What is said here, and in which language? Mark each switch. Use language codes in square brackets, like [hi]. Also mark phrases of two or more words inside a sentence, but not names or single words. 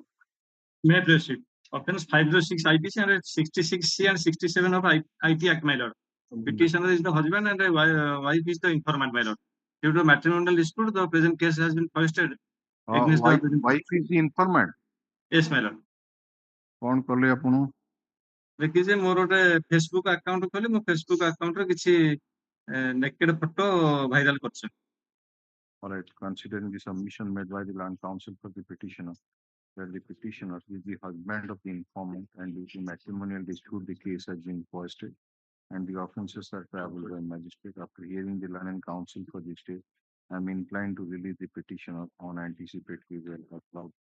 [en] May proceed. Offense 506 IPC and 66C and 67 of IT Act, my lord. Petitioner is the husband and the wife is the informant, my lord. Due to matrimonial dispute, the present case has been foisted against the Wife is the informant. Yes, my lord. [or] କଣ କଲେ ଆପଣ? ଦେଖିଏ ମୋର ଗୋଟେ [en] Facebook account [or] ଖୋଲି ମୋ [en] Facebook account [or] ରେ କିଛି [en] naked photo viral [or] କରଛ. [en] All right, considering the submission made by the land counsel for the petitioner, that the petitioner is the husband of the informant and due to matrimonial dispute, the case has been foisted and the offences are travelled by magistrate. After hearing the land counsel for the state, I am inclined to release the petitioner on anticipatory bail allowed.